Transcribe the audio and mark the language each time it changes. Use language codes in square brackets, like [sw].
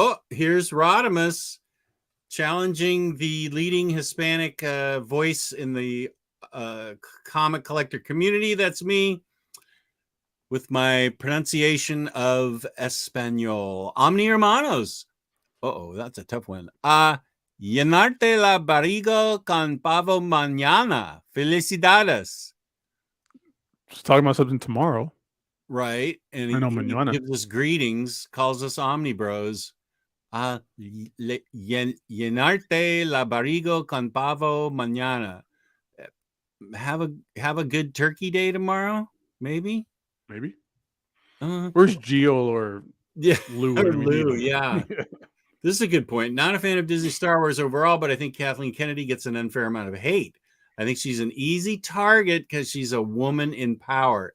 [en] Here's Rodimus challenging the leading Hispanic voice in the comic collector community. That's me with my pronunciation of Espanol. Omni Hermanos. That's a tough one. [es] Llenarte la barriga con pavo mañana. Felicidades. [en] Just talking about something tomorrow. Right. And he gives us greetings, calls us OmniBros. [es] Llenarte la barriga con pavo mañana. [en] Have a good turkey day tomorrow, maybe. Where's Gio or Lou? Lou, yeah. This is a good point. Not a fan of Disney Star Wars overall, but I think Kathleen Kennedy gets an unfair amount of hate. I think she's an easy target because she's a woman in power.